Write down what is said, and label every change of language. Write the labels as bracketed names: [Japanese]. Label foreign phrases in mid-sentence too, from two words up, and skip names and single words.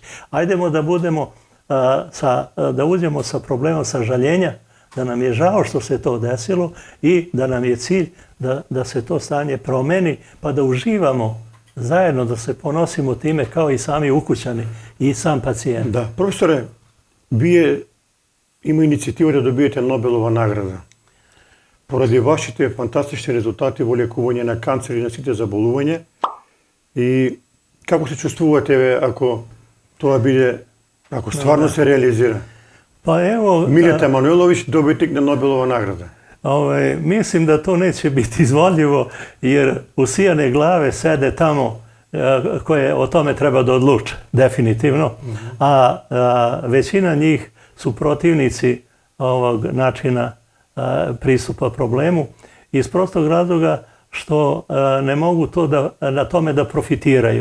[Serbian] Ajdemo da budemo, da uđemo sa problemom sažaljenja, da nam je žao što se to desilo i da nam je cilj da se to stanje promeni, pa da uživamo zajedno, da se ponosimo time kao i sami ukućani i sam pacijent. [Macedonian] Da, profesore, вие има иницијатива да добиете Нобелова награда. Поради вашите фантастични резултати во лекување на канцер и на сите заболувања, и како се чувствувате ако тоа биде, ако стварно се реализира? [Serbian] Pa evo, Mileta Manojlović, dobitnik [Macedonian] na Nobelova nagrada. [Serbian] Mislim da to neće biti izvodljivo, jer usijane glave sede tamo koje o tome treba da odluče, definitivno. A većina njih su protivnici ovog načina pristupa problemu iz prostog razloga što ne mogu to na tome da profitiraju.